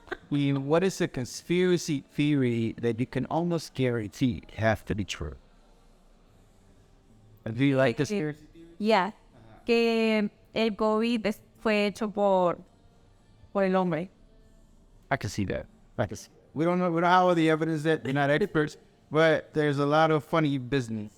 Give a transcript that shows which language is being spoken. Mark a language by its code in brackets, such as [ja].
[en] What is a conspiracy theory that you can almost guarantee has to be true? Do you like conspiracy theories? Yeah. [es] Que el COVID fue hecho por el hombre. [en] I can see that. We don't have all the evidence that we're not experts, but there's a lot of funny business.